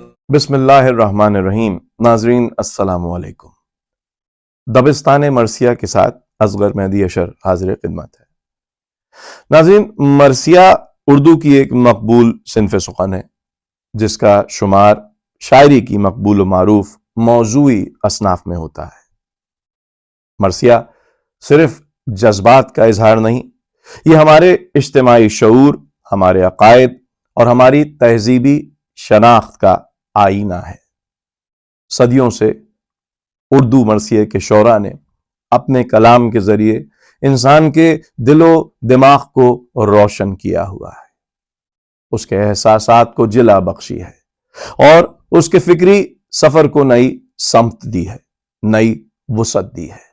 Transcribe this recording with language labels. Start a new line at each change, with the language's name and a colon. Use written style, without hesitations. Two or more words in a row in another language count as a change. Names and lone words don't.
Arabic: بسم اللہ الرحمن الرحیم۔
Urdu: ناظرین
Arabic: السلام علیکم۔
Urdu: دبستان مرثیہ کے ساتھ اصغر مہدی اشر حاضر خدمت ہے۔ ناظرین، مرثیہ اردو کی ایک مقبول صنف سخن ہے جس کا شمار شاعری کی مقبول و معروف موضوعی اصناف میں ہوتا ہے۔ مرثیہ صرف جذبات کا اظہار نہیں، یہ ہمارے اجتماعی شعور، ہمارے عقائد اور ہماری تہذیبی شناخت کا آئینہ ہے۔ صدیوں سے اردو مرثیے کے شعراء نے اپنے کلام کے ذریعے انسان کے دل و دماغ کو روشن کیا ہوا ہے، اس کے احساسات کو جلا بخشی ہے اور اس کے فکری سفر کو نئی سمت دی ہے، نئی وسعت دی ہے۔